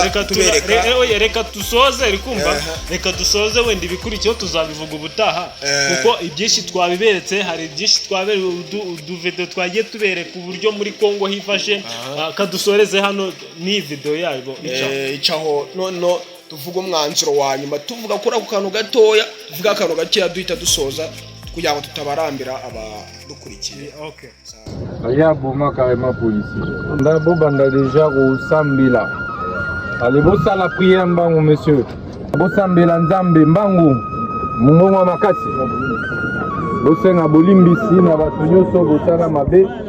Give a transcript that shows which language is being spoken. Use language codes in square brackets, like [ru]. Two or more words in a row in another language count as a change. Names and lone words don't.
[rw] reka dusoze rikumva reka dusoze wenda ibikurikiyeho tuzabivuga ubutaha kuko ibyinshi twabiberetse, hari byinshi twabere uduvideo twagiye tubereka uburyo muri Kongo hifashe, kadusoreze hano ni video yabo icaho no tuvuga umwanzuro wa nyuma, tuvuga kuri ako kantu gatoya, tuvuga akantu gakeya duhita dusoza kugira ngo tutabarambira abadukurikiye. [en] Okay. [ln] Aya boma carrément policier. Ndabo banda déjà kusambila. Allez bossa [fr] la prière [ln] mbangu monsieur. Bosambela nzambe mbangu. Mungongo makasi. Bosenga bolimbisi na batu nyonso botana mabe.